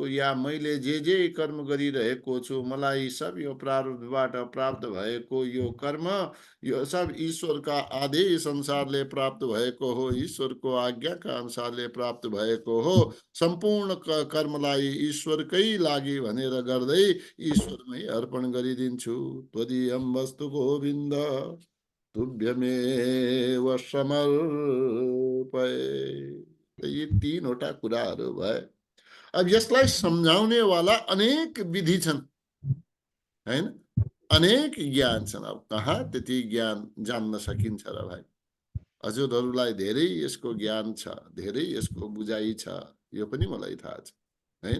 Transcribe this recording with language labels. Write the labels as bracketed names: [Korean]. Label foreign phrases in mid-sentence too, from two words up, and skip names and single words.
[Nepali] या मैले जे जे कर्म गरिरहेको छु, मलाई सब यो प्रारब्धबाट प्राप्त भएको यो कर्म, यो सब ईश्वरका आदेश अनुसारले प्राप्त भएको हो, ईश्वरको आज्ञाका अनुसारले प्राप्त भएको हो। सम्पूर्ण कर्मलाई ईश्वरकै लागि भनेर गर्दै ईश्वरमै अर्पण गरिदिन्छु। [Sanskrit] त्वदीयं वस्तु गोविन्द तुभ्यमेव समर्पये। [Nepali] ये तीनवटा कुराहरू भए। अब यसलाई सम्झाउने वाला अनेक विधि छन्, हैन, अनेक ज्ञान छन्। अब कहाँ त्यति ज्ञान जान्न सकिन्छ र भाइ? हजुरहरूलाई धेरै यसको ज्ञान छ, धेरै यसको बुझाइ छ, यो पनि मलाई थाहा छ, हैन।